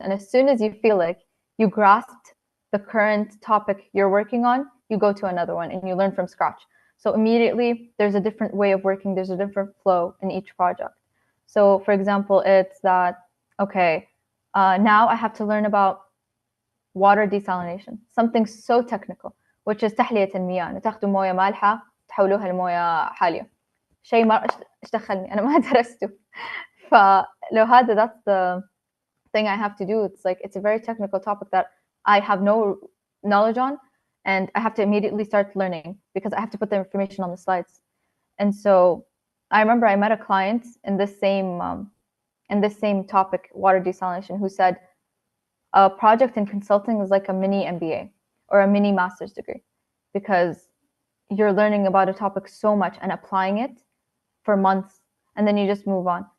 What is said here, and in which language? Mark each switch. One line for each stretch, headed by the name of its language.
English: And as soon as you feel like you grasped the current topic you're working on, you go to another one and you learn from scratch. So immediately there's a different way of working, there's a different flow in each project. So for example, it's that, okay, now I have to learn about water desalination, something so technical, which is
Arabic: تحلية المياه. تاخذوا موية مالحة تحولوها لموية حالية. شيء ما إيش دخلني أنا ما درسته. فلو هذا
English: that's the thing I have to do. It's like, it's a very technical topic that I have no knowledge on, and I have to immediately start learning because I have to put the information on the slides. And so I remember I met a client in this same topic, water desalination, who said a project in consulting is like a mini MBA or a mini master's degree, because you're learning about a topic so much and applying it for months, and then you just move on.